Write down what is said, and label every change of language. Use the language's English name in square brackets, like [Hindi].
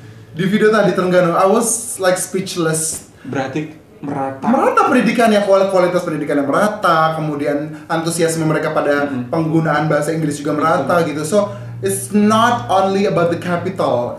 [Indonesian] Di video tadi Terengganu, [English] I was like speechless. [Indonesian] Berarti merata pendidikannya, kualitas pendidikannya merata, kemudian antusiasme mereka pada penggunaan bahasa Inggris juga merata gitu. [English] So it's not only about the capital.